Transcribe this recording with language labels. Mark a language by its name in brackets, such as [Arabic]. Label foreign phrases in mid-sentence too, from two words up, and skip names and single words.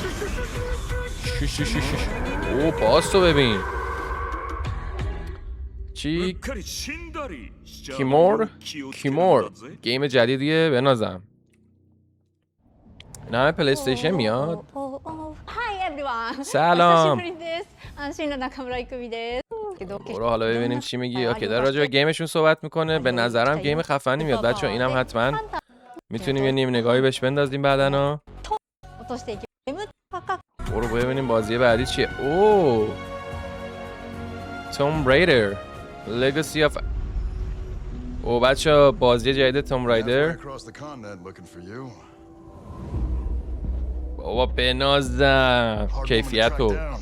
[Persian] اوه پاس تو ببین. چی؟ کیمور گیم جدیدیه بنازم. این همه پلی استیشن میاد. [English] Hi everyone. [Persian] سلام. [Japanese] 久しぶりです。安心の中村郁美です。 [Persian] برو حالا ببینیم چی میگی. اوکی داره راجع به گیمشون صحبت میکنه. به نظرم گیم خفنی میاد بچه. اینم حتما میتونیم یه نیم نگاهی بهش بندازیم بعداً. [Japanese] 落としていきます。パカ [Persian] برو ببینیم بازی بعدی چیه. اوه توم ریدر لگاسی آف. او بچه بازی جدید توم رایدر. بابا بنازم کیفیتو.